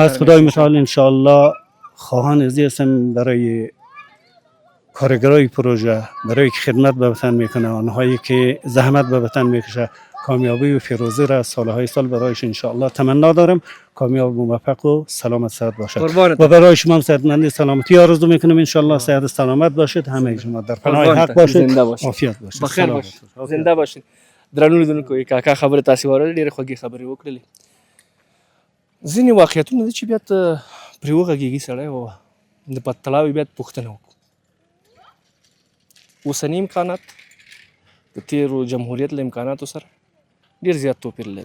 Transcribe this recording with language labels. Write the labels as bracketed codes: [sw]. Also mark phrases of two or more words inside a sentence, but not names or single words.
[fa] من از خدای متعال انشالله خواهان ازی هستم برای کارگرای پروژه، برای که خدمت به وطن میکنه، آنهایی که زحمت به وطن میکشه، کامیابی و فیروزی را سالهای سال برایش انشاءالله تمنا دارم. کامیاب و موفق و سلامت صحت باشد و برای شما هم صحتمندی سلامتی آرزو میکنم انشاءالله. صحت سلامت باشید، همه شما در پناه حق باشید، عافیت باشید، بخیر باشید، زنده باشید. [ps] درنو لیدونکو کاکا خبره تاسو ورل ډیره خوږی خبرې وکړلې. ځینې واقعیتونه دي چې بیا ته پرې وغږېږي سړی او د پتلاوي بیا پوښتنه وکړو. اوسني امکانات د تیرو جمهوریت له امکاناتو سره ډیر زیات توپیر لري.